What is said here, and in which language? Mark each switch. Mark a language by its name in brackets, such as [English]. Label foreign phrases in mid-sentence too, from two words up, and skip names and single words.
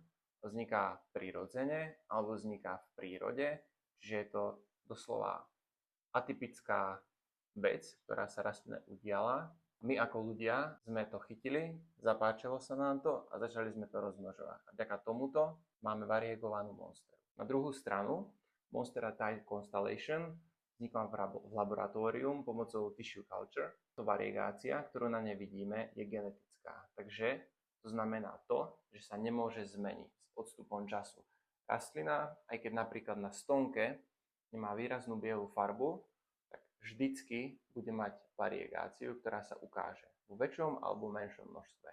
[Slovak] Vzniká prirodzene alebo vzniká v prírode, čiže je to doslova atypická vec, ktorá sa rastline udiala. My ako ľudia sme to chytili, zapáčilo sa nám to a začali sme to rozmnožovať. A vďaka tomuto máme variegovanú monsteru. Na druhú stranu, Monstera Thai Constellation vznikla v laboratórium pomocou [English] tissue culture. [Slovak] To variegácia, ktorú na nej vidíme, je genetická. Takže to znamená to, že sa nemôže zmeniť s odstupom času. Rastlina, aj keď napríklad na stonke nemá výraznú bielu farbu, tak vždycky bude mať variegáciu, ktorá sa ukáže vo väčšom alebo menšom množstve.